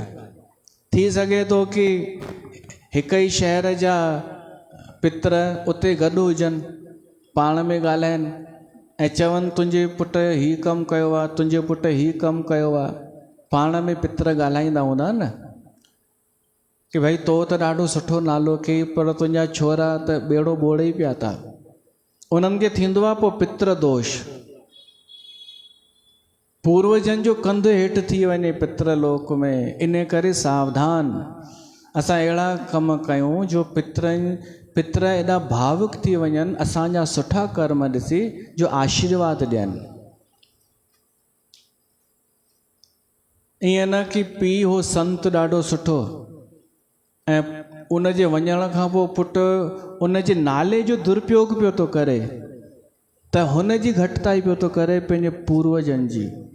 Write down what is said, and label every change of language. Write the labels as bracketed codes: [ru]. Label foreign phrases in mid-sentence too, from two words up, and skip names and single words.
[sd] थी सघे थो कि हिक ई शहर जा पित्र उते गॾु हुजनि, पाण में ॻाल्हाइनि ऐं चवनि तुंहिंजे पुट हीउ कमु कयो आहे, तुंहिंजे पुट हीउ कमु कयो आहे। पाण में पित्र ॻाल्हाईंदा हूंदा न कि भई तो त ॾाढो सुठो नालो कई, पर तुंहिंजा छोरा त ॿेड़ो ॿोड़े ई पिया था। उन्हनि खे थींदो आहे पोइ पितृ दोष, पूर्वजनि जो कंधु हेठि थी वञे पितृलोक में। इन करे सावधान असां अहिड़ा कम कयूं जो पित्र एॾा भावुक थी वञनि असांजा सुठा कर्म ॾिसी, जो आशीर्वाद ॾियनि। ईअं न कि पीउ हो संत ॾाढो सुठो, ऐं उन जे वञण खां पोइ पुटु उन जे नाले जो दुरुपयोग पियो थो करे, त हुन जी घटिताई पियो थो करे पंहिंजे पूर्वजनि जी।